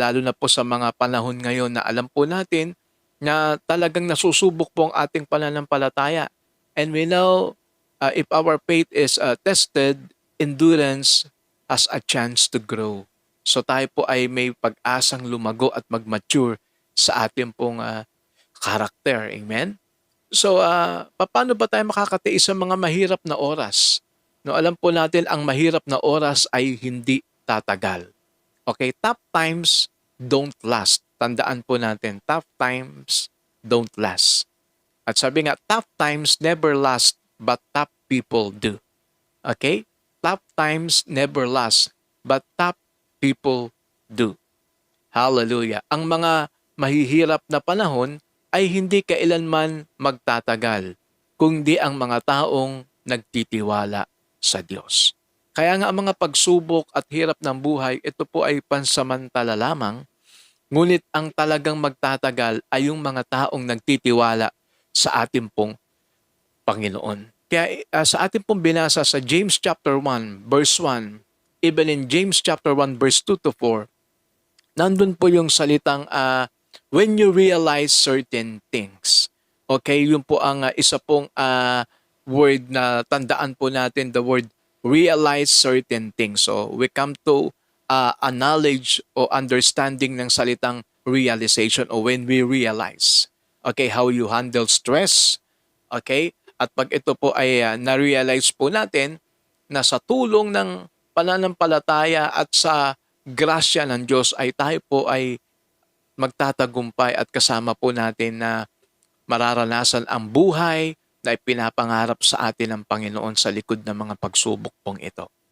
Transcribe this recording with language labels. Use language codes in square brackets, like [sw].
[tl] Lalo na po sa mga panahon ngayon na alam po natin na talagang nasusubok po ang ating pananampalataya. [en] And we know if our faith is tested, endurance has a chance to grow. [tl] So tayo po ay may pag-asang lumago at mag-mature sa ating pong karakter. Amen? So, paano ba tayo makakatiis sa mga mahirap na oras? No, alam po natin ang mahirap na oras ay hindi tatagal. [en] Okay, tough times don't last. [tl] Tandaan po natin, [en] tough times don't last. [tl] At sabi nga, [en] tough times never last, but tough people do. Okay? Tough times never last, but tough people do. Hallelujah. [tl] Ang mga mahihirap na panahon ay hindi kailanman magtatagal, kundi ang mga taong nagtitiwala sa Diyos. Kaya nga ang mga pagsubok at hirap ng buhay, ito po ay pansamantala lamang, ngunit ang talagang magtatagal ay yung mga taong nagtitiwala sa ating pong Panginoon. Kaya sa ating pong binasa sa James chapter 1 verse 1, even in James chapter 1 verse 2 to 4, nandun po yung salitang [en] when you realize certain things. [tl] Okay, yun po ang isa pong word na tandaan po natin, [en] the word realize certain things. So we come to a knowledge o understanding ng salitang realization o when we realize. Okay, how you handle stress. [tl] Okay, at pag ito po ay na-realize po natin na sa tulong ng pananampalataya at sa grasya ng Diyos ay tayo po ay magtatagumpay at kasama po natin na mararanasan ang buhay na ipinapangarap sa atin ng Panginoon sa likod ng mga pagsubok pong ito.